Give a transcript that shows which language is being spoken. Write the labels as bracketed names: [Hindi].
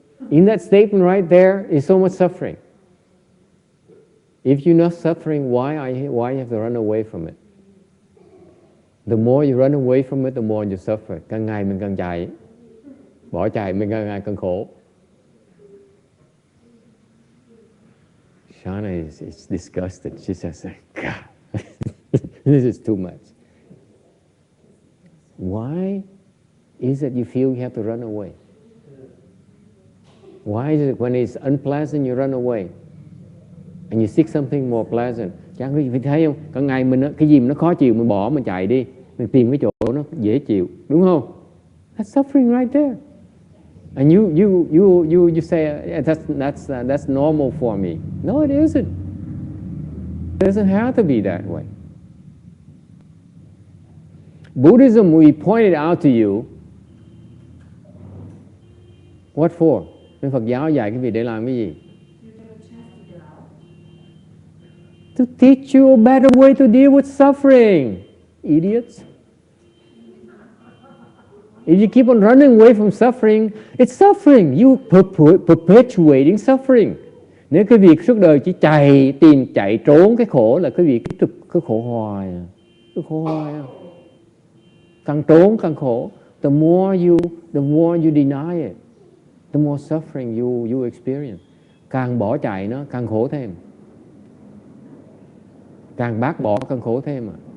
[English] In that statement right there is so much suffering. If you're not suffering, why you have to run away from it? The more you run away from it, the more you suffer. [Vietnamese] Càng ngày mình càng chạy, bỏ chạy mình càng ngày càng khổ. [English] Shana is disgusted. She says, God, this is too much. Why is it you feel you have to run away? Why is it when it's unpleasant you run away? And you seek something more pleasant. [Vietnamese] Chẳng quý vị thấy không? Cả ngày mình cái gì mà nó khó chịu mình bỏ mình chạy đi. Mình tìm cái chỗ nó dễ chịu. Đúng không? [English] That's suffering right there. And you say that's normal for me. No, it isn't. It doesn't have to be that way. Buddhism, we pointed out to you. What for? [Vietnamese] Nên Phật giáo dạy cái việc để làm cái gì? [English] To teach you a better way to deal with suffering, idiots. If you keep on running away from suffering, it's suffering. You perpetuating suffering. [Vietnamese] Nếu cái việc suốt đời chỉ chạy trốn cái khổ là cái việc cứ khổ hoài. Cứ khổ hoài. Càng trốn càng khổ. [English] The more you deny it, the more suffering you experience. [Vietnamese] Càng bỏ chạy nó càng khổ thêm. Càng bác bỏ càng khổ thêm à.